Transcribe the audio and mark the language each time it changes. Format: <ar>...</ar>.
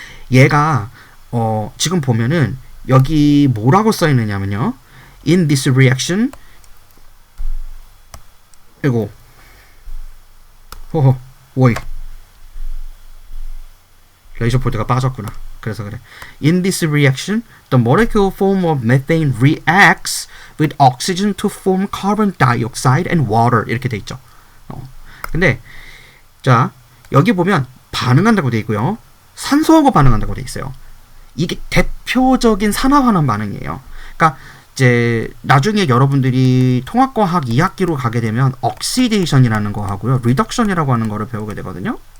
<ko>얘가 지금 보면은 여기 뭐라고 써 있느냐면요.</ko> <en>In this reaction,</en> <ko>이거 오이 레이저 폴드가 빠졌구나. 그래서 그래.</ko> <en>In this reaction, the molecular form of methane reacts with oxygen to form carbon dioxide and water.</en> <ko>이렇게 돼 있죠. 근데 자, 여기 보면 반응한다고 돼 있고요. 산소하고 반응한다고 돼 있어요. 이게 대표적인 산화환원 반응이에요. 그러니까 이제 나중에 여러분들이 통합과학 2학기로 가게 되면 옥시데이션이라는 거 하고요, 리덕션이라고 하는 거를 배우게 되거든요.</ko>